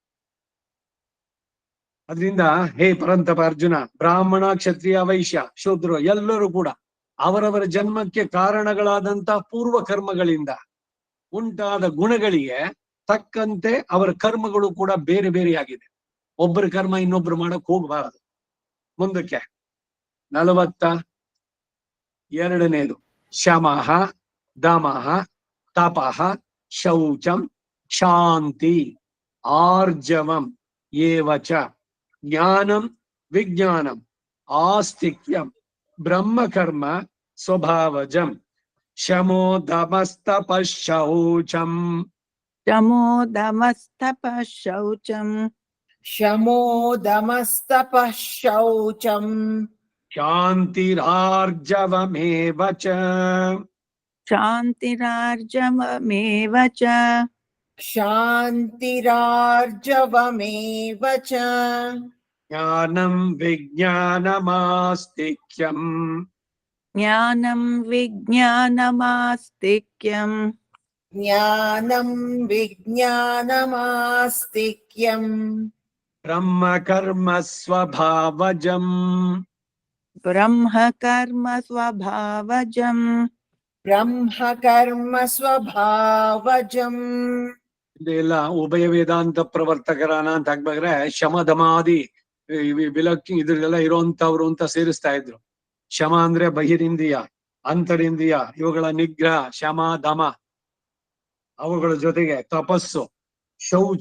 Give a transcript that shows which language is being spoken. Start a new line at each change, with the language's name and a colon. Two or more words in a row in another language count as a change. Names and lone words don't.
Kannada: ಅದರಿಂದ ಹೇ ಪರಂತಪ ಅರ್ಜುನ, ಬ್ರಾಹ್ಮಣ ಕ್ಷತ್ರಿಯ ವೈಶ್ಯ ಶೂದ್ರ ಎಲ್ಲರೂ ಕೂಡ ಅವರವರ ಜನ್ಮಕ್ಕೆ ಕಾರಣಗಳಾದಂತ ಪೂರ್ವ ಕರ್ಮಗಳಿಂದ ಉಂಟಾದ ಗುಣಗಳಿಗೆ ತಕ್ಕಂತೆ ಅವರ ಕರ್ಮಗಳು ಕೂಡ ಬೇರೆ ಬೇರೆಯಾಗಿದೆ. ಒಬ್ಬರ ಕರ್ಮ ಇನ್ನೊಬ್ರು ಮಾಡಕ್ ಹೋಗಬಾರದು. ಮುಂದಕ್ಕೆ 42ನೇದು
Sanskrit: ಶಮಃ ದಮಃ ತಪಃ ಶೌಚಂ ಶಾಂತಿ ಆರ್ಜವಂ ಏವಚ ಜ್ಞಾನಂ ವಿಜ್ಞಾನಂ ಆಸ್ತಿಕ್ಯಂ ಬ್ರಹ್ಮಕರ್ಮ ಸ್ವಭಾವಜಂ ಶಮೋ ದಮಸ್ತಪಃ ಶೌಚಂ ಶಮೋ ದಮಸ್ತಪಃ ಶೌಚಂ ಶಮೋ ದಮಸ್ತಪಃ ಶೌಚಂ ಶಾಂತಿರಾರ್ಜವಮೇವ ಚ ಶಾಂತಿರಾರ್ಜವಮೇವ ಚ ಶಾಂತಿರಾರ್ಜವಮೇವ ಚ ಜ್ಞಾನಂ ವಿಜ್ಞಾನಮಾಸ್ತಿಕ್ಯಂ ಜ್ಞಾನಂ ವಿಜ್ಞಾನಮಾಸ್ತಿಕ್ಯಂ ಜ್ಞಾನಂ ವಿಜ್ಞಾನಮಾಸ್ತಿಕ್ಯಂ ಬ್ರಹ್ಮ ಕರ್ಮ ಸ್ವಭಾವಜಂ ಬ್ರಹ್ಮ ಕರ್ಮ ಸ್ವಭಾವಜಂ ಬ್ರಹ್ಮ ಕರ್ಮ ಸ್ವಭಾವಜಂ.
Kannada: ಇದೆಲ್ಲ ಉಭಯ ವೇದಾಂತ ಪ್ರವರ್ತಕರಾನ ಅಂತ ಆಗ್ಬೇಕಾದ್ರೆ ಶಮಧಮಾದಿ ವಿಲಕ್ಕಿ ಇದ್ರಲ್ಲೆಲ್ಲ ಇರೋಂತವ್ರು ಅಂತ ಸೇರಿಸ್ತಾ ಇದ್ರು. ಶಮ ಅಂದ್ರೆ ಬಹಿರಿಂದ್ರಿಯ, ಅಂತರಿಂದ್ರಿಯ ಇವುಗಳ ನಿಗ್ರಹ ಶಮ ದಮ, ಅವುಗಳ ಜೊತೆಗೆ ತಪಸ್ಸು, ಶೌಚ.